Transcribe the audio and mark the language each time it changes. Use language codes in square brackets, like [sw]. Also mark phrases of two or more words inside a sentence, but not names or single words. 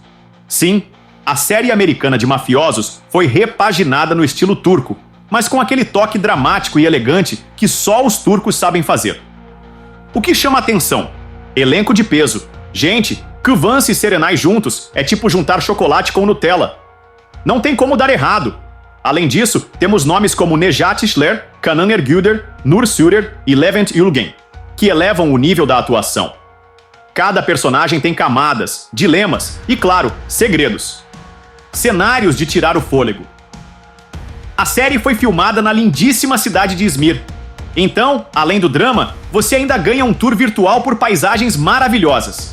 [pt] Sim, a série americana de mafiosos foi repaginada no estilo turco, mas com aquele toque dramático e elegante que só os turcos sabem fazer. O que chama atenção? Elenco de peso. Gente, Kıvanç e Serenay juntos é tipo juntar chocolate com Nutella. Não tem como dar errado. Além disso, temos nomes como Nejat Işler, Canan Ergüder, Nur Surer e Levent Ulgen, que elevam o nível da atuação. Cada personagem tem camadas, dilemas e, claro, segredos. Cenários de tirar o fôlego. A série foi filmada na lindíssima cidade de Izmir. Então, além do drama, você ainda ganha um tour virtual por paisagens maravilhosas.